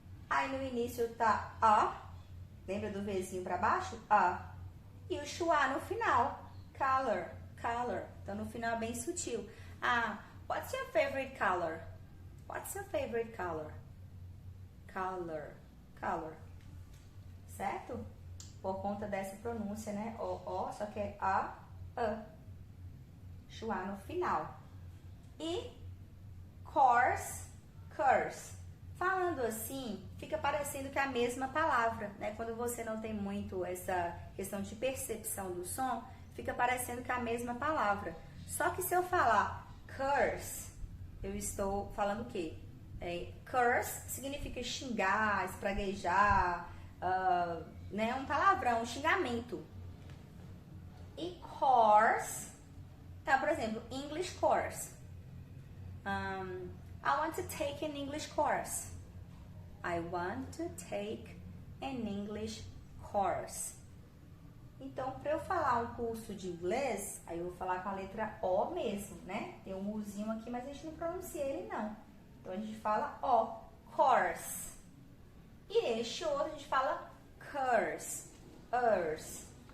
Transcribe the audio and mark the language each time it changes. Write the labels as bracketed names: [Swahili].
[Portuguese] Aí no início tá A, lembra do Vzinho pra baixo? A. E o schwa no final, color, color. Então no final é bem sutil. [English] What's your favorite color? What's your favorite color? Color, color. Certo? [Portuguese] Por conta dessa pronúncia, né? Só que é A. Schwa no final. E course, curse. Falando assim, fica parecendo que é a mesma palavra, né? Quando você não tem muito essa questão de percepção do som, fica parecendo que é a mesma palavra. Só que se eu falar curse, eu estou falando o quê? Curse significa xingar, espraguejar, né? Um palavrão, um xingamento. E course, tá, por exemplo, English course. [English] I want to take an English course. I want to take an English course. [Portuguese] Então, para eu falar um curso de inglês, aí eu vou falar com a letra O mesmo, né? Tem um Uzinho aqui, mas a gente não pronuncia ele não. Então, a gente fala O, course. E este outro a gente fala curse, earth.